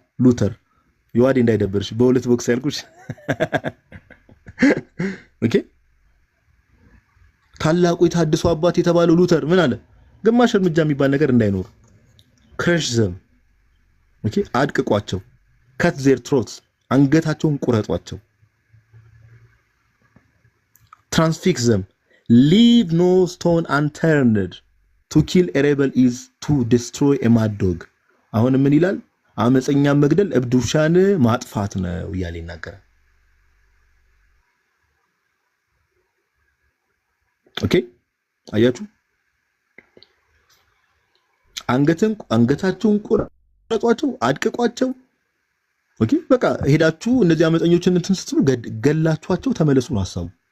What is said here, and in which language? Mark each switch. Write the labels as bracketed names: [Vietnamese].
[Amharic] ሉተር። ዮሐዴ እንዳይደበርሽ በሁለት ቦክስ ያልኩሽ። ኦኬ ታላቁ የተሐድሶ አባት የተባለው ሉተር ምን አለ? ግማሽ እርምጃ የሚባል ነገር እንዳይኖር። [English] ክረሽ ዘም፣ ኦኬ [Amharic] አድቅቋቸው፣ [English] cut their throats፣ [Amharic] አንገታቸውን ቁረጧቸው። [English] transfix them, leave no stone unturned, to kill a rebel is to destroy a mad dog። [Amharic] አሁን ምን ይላል? አመፀኛ መግደል እብድ ውሻን ማጥፋት ነው እያለ ይናገራል። ኦኬ አያችሁ፣ አንገታቸውን ቁረጧቸው፣ አድቅቋቸው። ኦኬ በቃ ሄዳችሁ እነዚህ አመፀኞችን እንትን ስትሉ ገላችኋቸው ተመለሱ ነው ሐሳቡ።